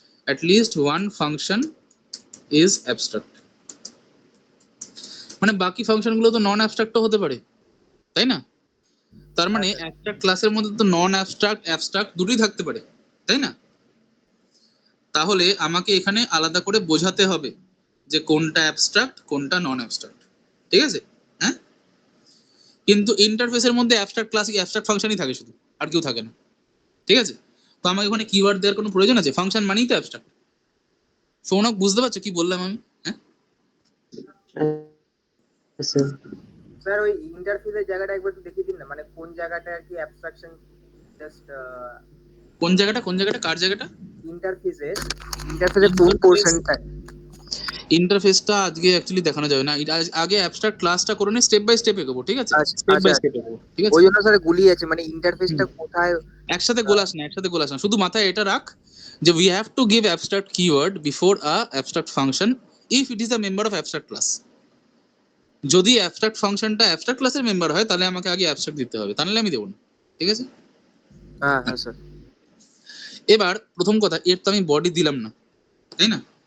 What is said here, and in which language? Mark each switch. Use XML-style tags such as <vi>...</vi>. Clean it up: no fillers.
<en>At least one function is abstract.</en> <bn>মানে বাকি ফাংশনগুলো তো নন অ্যাবস্ট্রাক্টও হতে পারে, তাই না? তার মানে অ্যাবস্ট্রাক্ট ক্লাসের মধ্যে তো নন অ্যাবস্ট্রাক্ট অ্যাবস্ট্রাক্ট দুটোই থাকতে পারে, তাই না? তাহলে আমাকে এখানে আলাদা করে বোঝাতে হবে যে কোনটা অ্যাবস্ট্রাক্ট কোনটা নন অ্যাবস্ট্রাক্ট। ঠিক আছে? হ্যাঁ, কিন্তু ইন্টারফেসের মধ্যে অ্যাবস্ট্রাক্ট ক্লাস অ্যাবস্ট্রাক্ট ফাংশনই থাকে শুধু, আর কেউ থাকে না। ঠিক আছে, তো আমাকে ওখানে কিওয়ার্ড দেওয়ার কোনো প্রয়োজন আছে? ফাংশন মানেই তো অ্যাবস্ট্রাক্ট। সৌনক, বুঝতে পারছো কি বললাম আমি? হ্যাঁ স্যার, স্যার ওই ইন্টারফেসের জায়গাটা একবার একটু দেখিয়ে দিন না, মানে কোন জায়গাটা আর কি অ্যাবস্ট্রাকশন জাস্ট কোন জায়গাটা কার জায়গাটা? ইন্টারফেসে কোন পোরশনটা? ইন্টারফেসটা আজকে অ্যাকচুয়ালি দেখানো যাবে না, আগে অ্যাবস্ট্রাক্ট ক্লাসটা করে নে, স্টেপ বাই স্টেপ এগোবো। ঠিক আছে, স্টেপ বাই স্টেপ এগোবো। ঠিক আছে, ওই জন্য স্যার গুলিয়ে আছে, মানে ইন্টারফেসটা কোথায়। একসাথে গোলাস না, শুধু মাথায় এটা রাখ যে</bn> <en>we have to give abstract keyword before a abstract function if it is a member of abstract class।</en> <bn>যদি অ্যাবস্ট্রাক্ট ফাংশনটা অ্যাবস্ট্রাক্ট ক্লাসের মেম্বার হয়, তাহলে আমাকে আগে অ্যাবস্ট্রাক্ট দিতে হবে, তাহলে আমি দেবো না। ঠিক আছে, হ্যাঁ হ্যাঁ স্যার। এবার প্রথম কথা, এর তো আমি বডি দিলাম না, তাই না?</bn>